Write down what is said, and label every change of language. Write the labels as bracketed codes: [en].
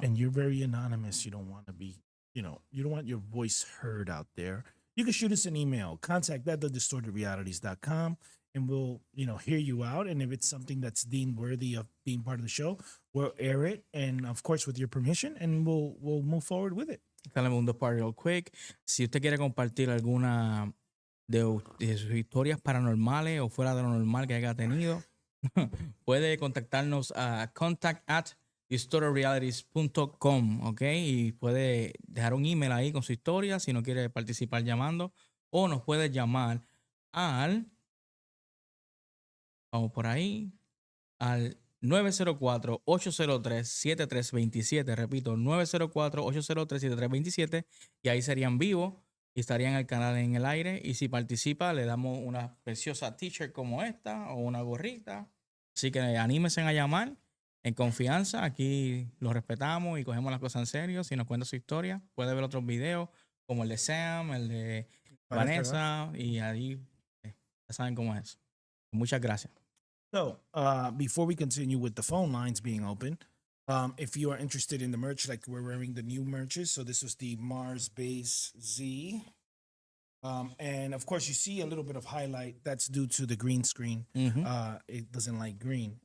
[en] and you're very anonymous, you don't want to be, you don't want your voice heard out there, you can shoot us an email, contact@thedistortedrealities.com, and we'll, hear you out. And if it's something that's deemed worthy of being part of the show, we'll air it, and of course with your permission, and we'll move forward with it. Segundo part real quick. [es] Si usted quiere compartir alguna de sus historias paranormales o fuera de lo normal que haya tenido, puede contactarnos a contact@distortedrealities.com, ¿ok? Y puede dejar un email ahí con su historia si no quiere participar llamando, o nos puede llamar vamos por ahí, al 904-803-7327, repito, 904-803-7327, y ahí serían vivos y estarían el canal en el aire, y si participa le damos una preciosa t-shirt como esta o una gorrita. Así que anímense a llamar en confianza. Aquí lo respetamos y cogemos las cosas en serio. Si nos cuenta su historia, puede ver otros videos como el de Sam, el de Vanessa, y ahí ya saben cómo es. Muchas gracias. [en] So, before we continue with the phone lines being open, if you are interested in the merch, like we're wearing the new merches. So this was the Mars Base Z. And of course, you see a little bit of highlight. That's due to the green screen. It doesn't like green.